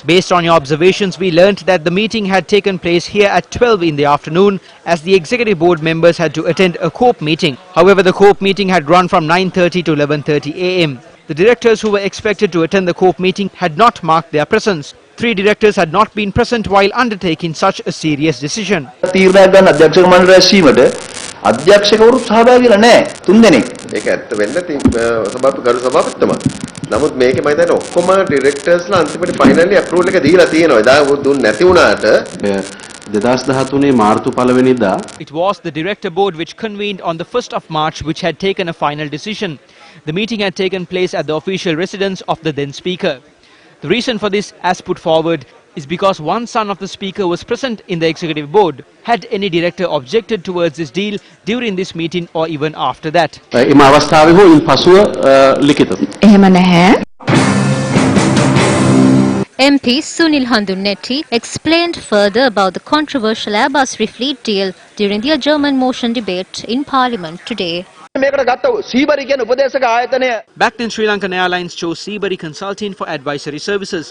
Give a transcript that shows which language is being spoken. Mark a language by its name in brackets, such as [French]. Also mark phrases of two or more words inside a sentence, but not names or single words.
[English] Based on your observations, we learnt that the meeting had taken place here at 12 in the afternoon as the Executive Board members had to attend a COPE meeting. However, the COPE meeting had run from 9:30 to 11:30 am. The directors who were expected to attend the COPE meeting had not marked their presence. 3 directors had not been present while undertaking such a serious decision. [Sinhala] අධ්‍යක්ෂකවරු සහභාගී වෙලා නැහැ 3 දෙනෙක්. ඒක ඇත්ත වෙන්න ගරු සභාපතිතුමා. නමුත් මේකේ මම හිතන්නේ ඔක්කොම ඩිරෙක්ටර්ස්ලා අන්තිමට [English] finally approval [Sinhala] එක දීලා තියෙනවා. එදා දුන්නේ නැති වුණාට 2013 මාර්තු 1 වෙනිදා [English] It was the Director Board which convened on the 1st of March which had taken a final decision. The meeting had taken place at the official residence of the then Speaker. The reason for this, as put forward, is because one son of the Speaker was present in the Executive Board. Had any director objected towards this deal during this meeting or even after that? [Sinhala] එම අවස්ථාවේ හෝ ඉන් පසුව ලිඛිතව. එහෙම නැහැ. [English] MP Sunil Handunetti explained further about the controversial Airbus refleet deal during the adjournment motion debate in Parliament today. Back then, Sri Lankan Airlines chose Seabury Consulting for advisory services.